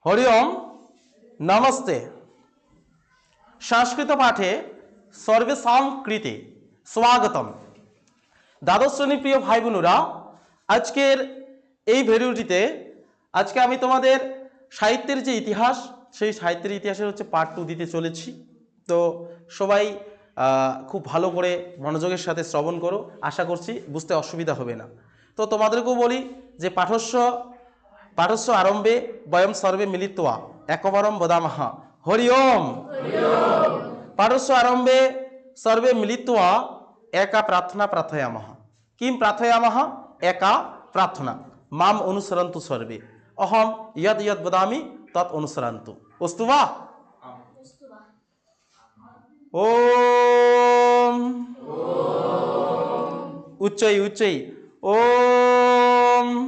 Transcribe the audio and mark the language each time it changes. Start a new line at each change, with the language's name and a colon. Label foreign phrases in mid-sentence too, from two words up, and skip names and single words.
Sanskrit: हरि ओम नमस्ते। संस्कृत पाठे सर्वेषां कृते स्वागतम।
Bangla: দ্বাদশ শ্রেণী প্রিয় ভাই বোনেরা আজকের এই ভিডিওটিতে আজকে আমি তোমাদের সাহিত্যের যে ইতিহাস সেই সাহিত্যের ইতিহাসের হচ্ছে পার্ট 2 দিতে চলেছি। তো সবাই খুব ভালো করে মনোযোগের সাথে শ্রবণ করো, আশা করছি বুঝতে অসুবিধা হবে না। তো তোমাদেরকেও বলি যে
Sanskrit: পাঠস্য আরম্ভে বয়ম সর্বে মিলিত্বা একবারম বদামহ হরি ওম। পাঠস্য আরম্ভে সর্বে মিলিত্বা একা প্রার্থনা প্রার্থয়ামহ। কিম প্রার্থয়ামহ? একা প্রার্থনা। माम अनुसरन्तु सर्वे अहम यद यद वदामि तत् अनुसरन्तु। अस्तु वा? ओम उच्चै उच्चै ओम